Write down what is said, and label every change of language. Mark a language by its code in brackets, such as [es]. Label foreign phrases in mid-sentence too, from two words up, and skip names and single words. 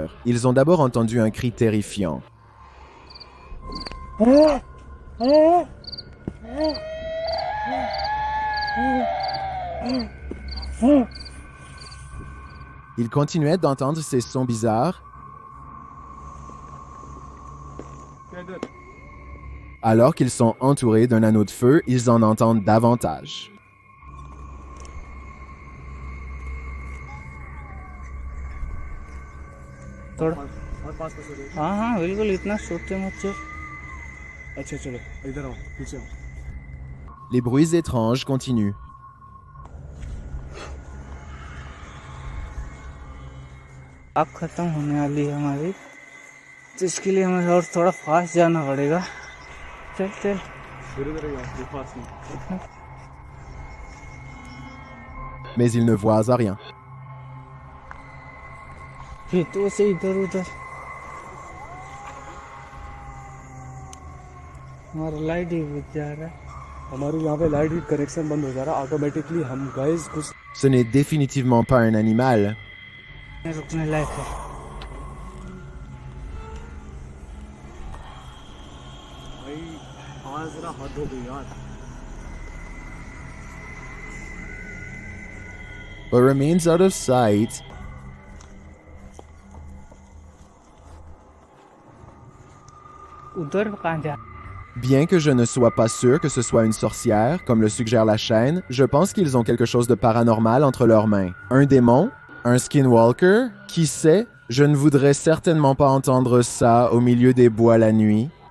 [fr] Ils ont d'abord entendu un cri terrifiant. Ils continuaient d'entendre ces sons bizarres. Alors qu'ils sont entourés d'un anneau de feu, ils en entendent davantage. [hi] हाँ बिल्कुल इतना सोचते मत चल अच्छा चलो इधर आओ पीछे आओ [fr] Les bruits étranges continuent. [hi] अब खत्म होने वाली है हमारी तो इसके लिए हमें और थोड़ा फास्ट जाना पड़ेगा चल चल [fr] Mais ils ne voient rien. [hi] फिर तो से इधर उधर हमारा लाइट ही बुझ जा रहा है हमारे यहाँ पे [en] light connection [hi] बंद हो जा रहा है ऑटोमेटिकली हम गाइस कुछ [fr] Ce n'est définitivement pas un animal. [hi] रुकने लायक है भाई आज जरा हद हो गई यार [en] But remains out of sight. [hi] उधर कहाँ जा [fr] Bien que je ne sois pas sûr que ce soit une sorcière, comme le suggère la chaîne, je pense qu'ils ont quelque chose de paranormal entre leurs mains. Un démon? Un skinwalker? Qui sait? Je ne voudrais certainement pas entendre ça au milieu des bois la nuit.